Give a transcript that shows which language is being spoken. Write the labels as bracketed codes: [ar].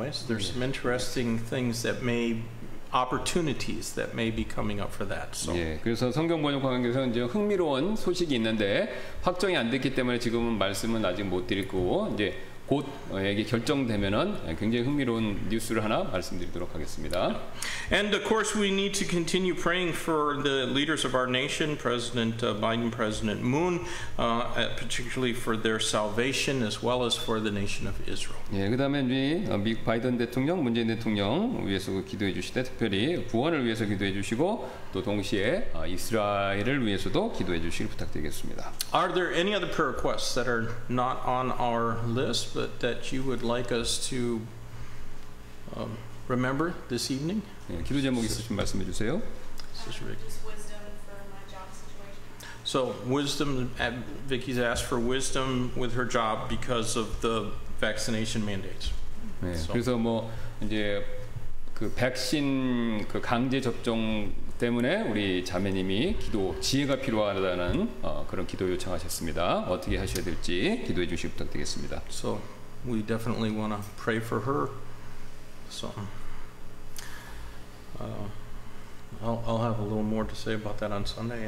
[en] There's some interesting things that opportunities that may be coming up for that. So. [ko] 예, 그래서 성경 번역 관계에서 이제 흥미로운 소식이 있는데 확정이 안 됐기 때문에 지금은 말씀은 아직 못 드릴 거고 이제 곧 이게 결정되면은 굉장히 흥미로운 뉴스를 하나 말씀드리도록 하겠습니다. [en] And of course we need to continue praying for the leaders of our nation, President Biden, President Moon, particularly for their salvation as well as for the nation of Israel. [ko] 예, 그다음에 우리 미국 바이든 대통령, 문재인 대통령 위해서 기도해 주시되 특별히 구원을 위해서 기도해 주시고 또 동시에 이스라엘을 위해서도 기도해 주시길 부탁드리겠습니다. [en] Are there any other prayer requests that are not on our list, but that you would like us to remember this evening? [ko] 예, 기도 제목 있으시면 말씀해 주세요. [en] Sister Vicky. Just wisdom for my job situation. So wisdom. Vicky's asked for wisdom with her job because of the vaccination mandates. [ko] 네, [en] So. [ko] 그래서 뭐 이제 그 백신 그 강제 접종 때문에 우리 자매님이 기도 지혜가 필요하다는 그런 기도 요청하셨습니다. 어떻게 하셔야 될지 기도해 주시기 부탁드리겠습니다. [en] So we definitely want to pray for her. So I'll have a little more to say about that on Sunday.